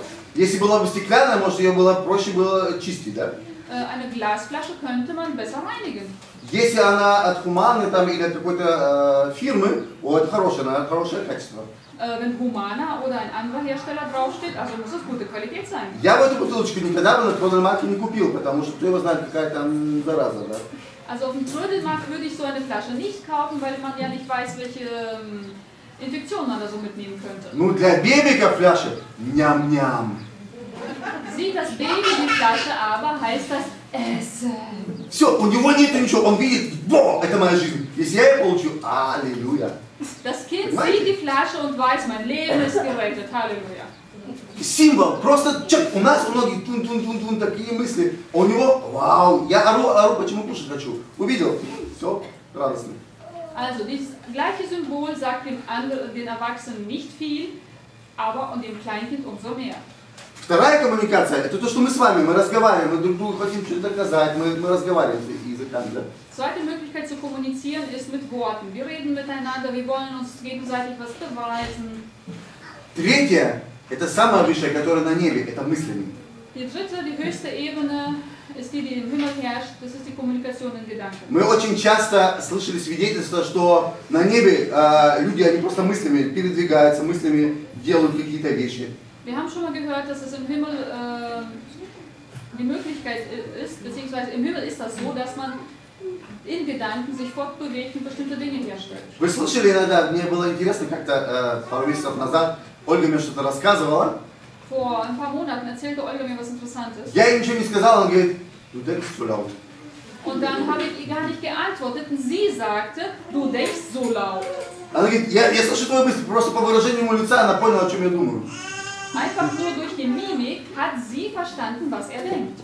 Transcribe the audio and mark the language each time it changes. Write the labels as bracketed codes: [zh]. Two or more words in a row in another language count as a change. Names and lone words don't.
[ru] Если была бы стеклянная, может ее было проще было чистить, да? [de] Eine Glasflasche könnte man besser reinigen. [ru] Если она от Humana там, или от какой-то фирмы, это хорошее качество. [de] Wenn Humana oder ein anderer Hersteller draufsteht, also muss es gute Qualität sein. [ru] Я бы эту бутылочку никогда бы на Трödelmarkt не купил, потому что кто его знает, какая там зараза, да? [de] Also auf dem Trödelmarkt würde ich so eine Flasche nicht kaufen, weil man ja nicht weiß, welche Infektionen man da so mitnehmen könnte. [ru] Ну для бебика фляжа ням-ням. [de] Sieht das Baby die Flasche aber, heißt das Essen. [ru] Все, у него нет ничего, он видит, во, это моя жизнь. Если я ее получу, аллилуйя. [de] Das Kind sieht die Flasche und weiß, mein Leben ist gerettet. Halleluja. [ru] Символ, просто человек, у нас у многих тун-тун-тун-тун такие мысли, а у него, вау, я ору, почему кушать хочу. Увидел, все, радостно. [de] Also dieses gleiche Symbol sagt den Erwachsenen nicht viel, aber und dem Kleinkind umso mehr. [ru] Вторая коммуникация, это то, что мы с вами, мы разговариваем, мы друг другу хотим что-то доказать, мы разговариваем языками, да? [de] Zweite Möglichkeit zu kommunizieren ist mit Worten. Wir reden miteinander, wir wollen uns gegenseitig was beweisen. [ru] Третье, это самое высшее, которое на небе, это мыслями. [de] Die dritte, die höchste Ebene ist die, die im Himmel herrscht, das ist die Kommunikation in Gedanken. [ru] Мы очень часто слышали свидетельства, что на небе люди, они просто мыслями передвигаются, мыслями делают какие-то вещи. [de] Wir haben schon mal gehört, dass es im Himmel die Möglichkeit ist, beziehungsweise im Himmel ist das so, dass man in Gedanken sich fortbewegt und bestimmte Dinge herstellt. [ru] Вы слышали иногда, мне было интересно, как-то пару месяцев назад Ольга мне что-то рассказывала. [de] Vor ein paar Monaten erzählte Olga mir was Interessantes. [ru] Я ей ничего не сказал, она говорит, [de] du denkst so laut. Und dann habe ich ihr gar nicht geantwortet und sie sagte, du denkst so laut. [ru] Она говорит, я слышу твою мысль, просто по выражению моего лица она поняла, о чем я думаю. [de] Einfach nur durch die Mimik hat sie verstanden, was er denkt.